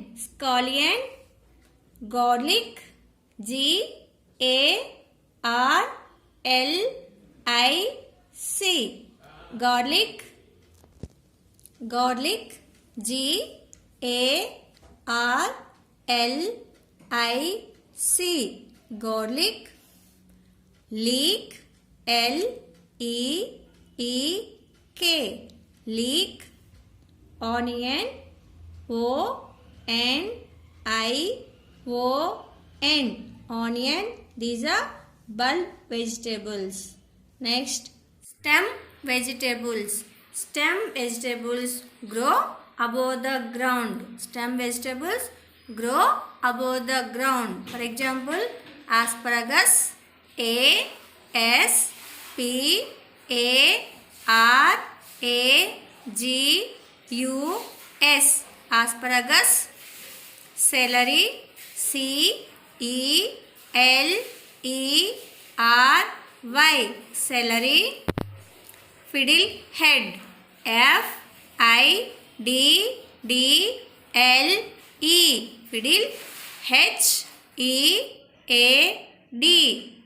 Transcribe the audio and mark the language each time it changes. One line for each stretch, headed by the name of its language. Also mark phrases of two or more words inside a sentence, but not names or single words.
English: Scallion. Garlic, G-A-R-L-I-C. Garlic, G-A-R-L-I-C. Garlic. Leek, L-E-E-K. Leek. Onion, O-N-I-O-N. Onion. These are bulb vegetables. Next, stem vegetables. Stem vegetables grow above the ground. Stem vegetables grow above the ground. For example, asparagus, A-S-P-A-R-A-G-U-S. Asparagus. Celery, C-E-L-E-R-Y. Celery. Fiddlehead, F-I-D-D-L-E. Fiddle, H-E-A-D.